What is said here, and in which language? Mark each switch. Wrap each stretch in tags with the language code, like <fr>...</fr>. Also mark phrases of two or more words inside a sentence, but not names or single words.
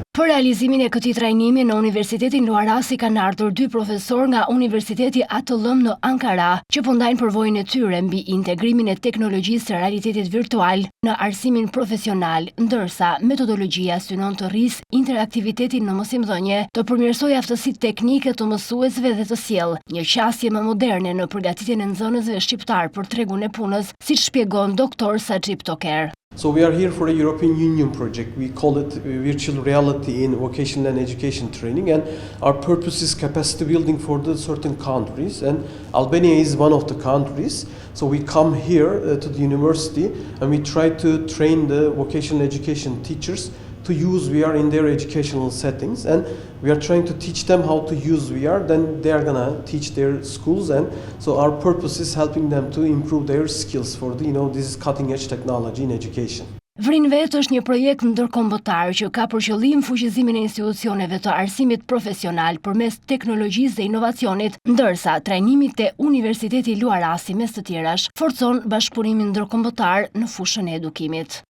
<sq>Për realizimin e këtij trajnimi në Universitetin Luarasi kanë ardhur 2 profesor nga Universiteti ATL në Ankara, që po ndajnë përvojën e tyre mbi integrimin e teknologjisë së realitetit virtual në arsimin profesional, ndërsa metodologjia synon të rrisë interaktivitetin në mësimdhënie, të përmirësojë aftësitë teknike të mësuesve dhe të sjellë një qasje më moderne në përgatitjen e nxënësve shqiptar për tregun e punës, siç shpjegon Dr. Sajib Toker.</sq> <en>So we are here for a European Union project. We call it virtual reality in vocational and education training, and our purpose is capacity building for the certain countries, and Albania is one of the countries. So we come here to the university and we try to train the vocational education teachers to use VR in their educational settings, and we are trying to teach them how to use VR, then they are gonna teach their schools, and so our purpose is helping them to improve their skills for the, this cutting edge technology in education.</en> <sq>Vrin Vet është një projekt ndërkombëtar që ka për qëllim fuqizimin e institucioneve të arsimit profesional përmes teknologjisë dhe inovacionit, ndërsa trajnimi te Universiteti Luarasi mes të tjerash forcon bashkëpunimin ndërkombëtar në fushën e edukimit.</sq>